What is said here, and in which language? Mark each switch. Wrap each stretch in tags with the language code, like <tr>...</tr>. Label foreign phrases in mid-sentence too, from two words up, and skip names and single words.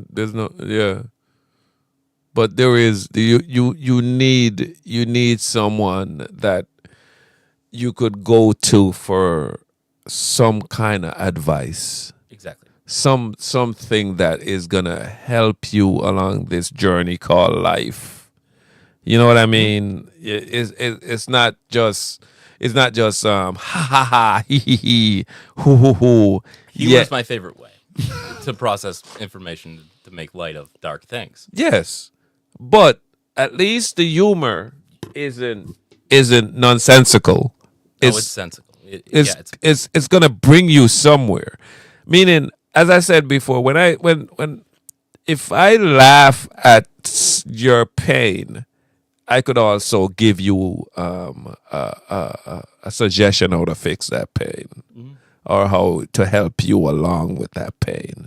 <en>There's no but there is you need someone that you could go to for some kind of advice, exactly. something that is gonna help you along this journey called life. You know what I mean? It's not just ha ha ha hee hee hee hoo hoo hoo. Humor is my favorite way to process information to make light of dark things. Yes, but at least the humor isn't nonsensical. It's sensical. It's gonna bring you somewhere. Meaning, as I said before, if I laugh at your pain, I could also give you a suggestion how to fix that pain, or how to help you along with that pain.</en>